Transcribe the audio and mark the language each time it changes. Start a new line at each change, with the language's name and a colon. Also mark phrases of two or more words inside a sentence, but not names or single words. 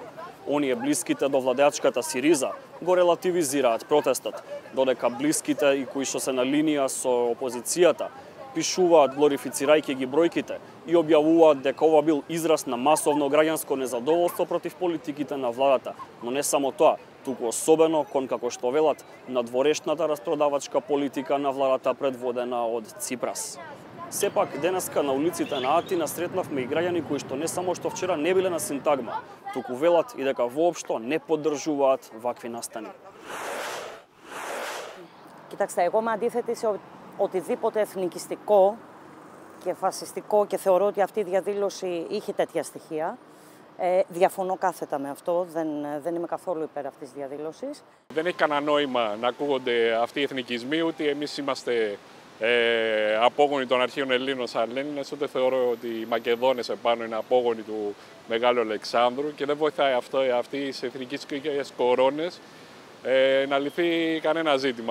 Macedonian: Оние блиските до владеачката Сириза го релативизираат протестот, додека блиските и кои што се на линија со опозицијата пишуваат глорифицирајќи ги бројките и објавуваат дека ова бил израз на масовно граѓанско незадоволство против политиките на владата, но не само тоа, туку особено кон, како што велат, надворешната распродавачка политика на владата предводена од Ципрас. Сепак, денеска на улиците на Атина сретнавме и граѓани кои што не само што вчера не биле на Синтагма, туку велат и дека воопшто не поддржуваат вакви настани.
Greek: Κοιτάξτε, εγώ είμαι αντίθετη σε οτιδήποτε εθνικιστικό και φασιστικό και θεωρώ ότι αυτή η διαδήλωση είχε τέτοια στοιχεία. Διαφωνώ κάθετα με αυτό, δεν είμαι καθόλου υπέρ αυτής της διαδήλωσης. Δεν έχει κανένα νόημα να ακούγονται αυτοί οι εθνικισμοί, ούτε εμείς είμαστε απόγονοι των αρχαίων Ελλήνων σαν Έλληνες, ούτε θεωρώ ότι οι Μακεδόνες επάνω είναι απόγονοι του Μεγάλου Αλεξάνδρου και δεν βοηθάει αυτό, αυτές οι εθνικές κορώνες να λυθεί κανένα ζήτημα.